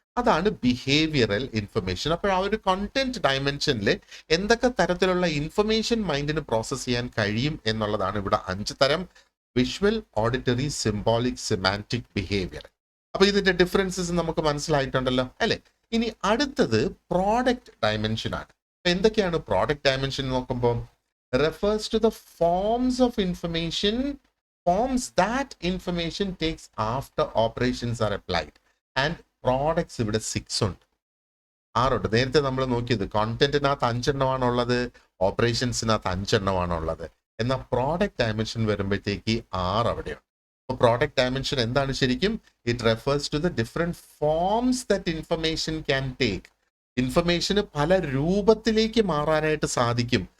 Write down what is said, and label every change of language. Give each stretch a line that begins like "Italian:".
Malayalam: അതാണ് behavioural information. അപ്പോൾ ആ ഒരു കണ്ടന്റ് ഡയമെൻഷനിൽ എന്തൊക്കെ തരത്തിലുള്ള ഇൻഫർമേഷൻ മൈൻഡിന് പ്രോസസ് ചെയ്യാൻ കഴിയും എന്നുള്ളതാണ് ഇവിടെ 5 തരം: visual, auditory, symbolic, semantic, behaviour. അപ്പൊ ഇതിന്റെ ഡിഫറൻസസ് നമുക്ക് മനസ്സിലായിട്ടുണ്ടല്ലോ അല്ലെ? ഇനി അടുത്തത് പ്രോഡക്റ്റ് ഡയമെൻഷൻ ആണ്. അപ്പൊ എന്തൊക്കെയാണ് പ്രോഡക്റ്റ് ഡയമെൻഷൻ നോക്കുമ്പോൾ?
English: refers to the forms of information, forms that information takes after operations are applied. And products
Malayalam: ഇവിടെ 6 ഉണ്ട്, 6 ഉണ്ട്. നേരത്തെ നമ്മൾ നോക്കിയത് കോണ്ടന്റിനകത്ത് 5 എണ്ണമാണുള്ളത്, ഓപ്പറേഷൻസിനകത്ത് 5 എണ്ണമാണുള്ളത്. എന്നാൽ പ്രോഡക്റ്റ് ഡയമെൻഷൻ വരുമ്പോഴത്തേക്ക് 6 അവിടെയുണ്ട്. അപ്പോൾ പ്രോഡക്റ്റ് ഡയമെൻഷൻ എന്താണ് ശരിക്കും?
English: It refers to the different forms that information can take.
Malayalam: ഇൻഫർമേഷന് പല രൂപത്തിലേക്ക് മാറാനായിട്ട് സാധിക്കും.